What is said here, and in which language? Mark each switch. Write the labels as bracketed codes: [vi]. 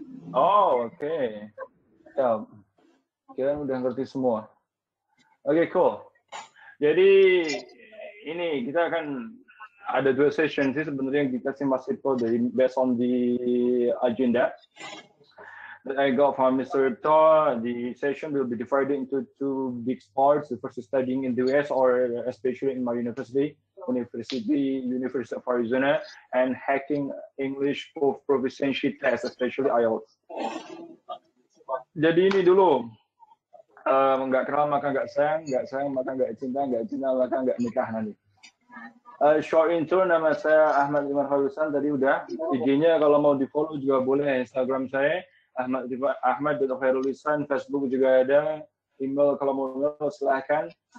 [id] Oh, oke. Ya, kira udah ngerti semua. Oke, cool. Jadi ini kita akan ada 2 session sih sebenarnya yang dikasih Mas Ito dari [en] based on the agenda that I got from Mr. Ito. The session will be divided into 2 big parts. The first is studying in the US, or especially in my university, University of Arizona, and hacking English proficiency test, especially IELTS. [id] Jadi ini dulu, nggak kenal maka nggak sayang maka nggak cinta maka nggak nikah nanti. Short intro, nama saya Ahmad Halusan, tadi udah. IG-nya kalau mau di follow juga boleh, Instagram saya Ahmad.Halusan, Facebook juga ada, email kalau mau silahkan.